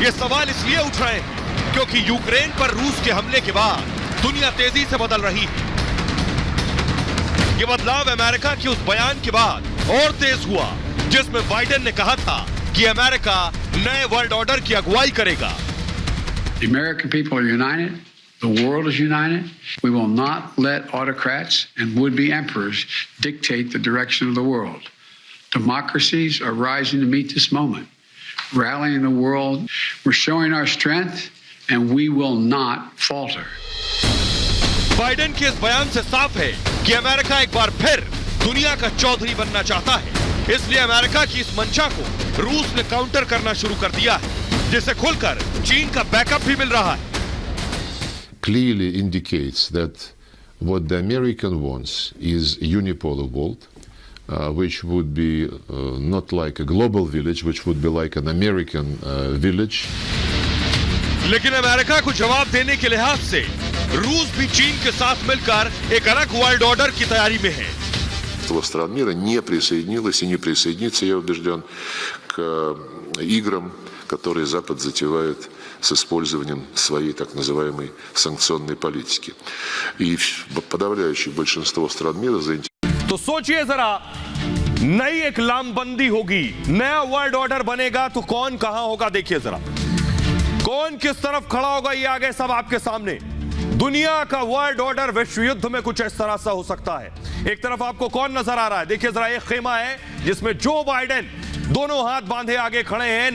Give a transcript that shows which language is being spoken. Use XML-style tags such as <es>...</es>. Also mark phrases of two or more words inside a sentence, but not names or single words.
<hi>ये सवाल इसलिए उठ रहे हैं क्योंकि यूक्रेन पर रूस के हमले के बाद दुनिया तेजी से बदल रही है। ये बदलाव अमेरिका के उस बयान के बाद और तेज हुआ जिसमें बाइडेन ने कहा था कि अमेरिका नए</hi> <en>world order</en> <hi>की अगुवाई करेगा।</hi> <en>The American people are united. The world is united. We will not let autocrats and would-be emperors dictate the direction of the world. Democracies are rising to meet this moment, rallying the world. We're showing our strength, and we will not falter.</en> <hi>बाइडेन के इस बयान से साफ है कि अमेरिका एक बार फिर दुनिया का चौधरी बनना चाहता है। इसलिए अमेरिका की इस मंशा को रूस ने काउंटर करना शुरू कर दिया है, जिसे खुलकर चीन का बैकअप भी मिल रहा है।</hi> <en>Clearly indicates that what the American wants is unipolar world, which would be not like a global village, which would be like an American village.</en> <hi>लेकिन अमेरिका को जवाब देने के लिहाज से रूस भी चीन के साथ मिलकर एक अलग</hi> <en>world order</en> <hi>की तैयारी में है।</hi> <ru>Стран мира не присоединилась и не присоединится, я убежден, к играм, которые Запад затевает с использованием своей так называемой санкционной политики. И подавляющее большинство стран мира заинтересованы.</ru> <hi>तो सोचिए जरा, नई एक लामबंदी होगी, नया</hi> <en>world order</en> <hi>बनेगा, तो कौन कहां होगा? देखिए जरा, कौन किस तरफ खड़ा होगा, ये आगे सब आपके सामने। दुनिया का</hi> <en>world order</en> <hi>विश्व युद्ध में कुछ इस तरह से हो सकता है। एक तरफ आपको कौन नजर आ रहा है? देखिए जरा, एक खेमा है जिसमें जो बाइडेन दोनों हाथ बांधे आगे खड़े हैं।</hi>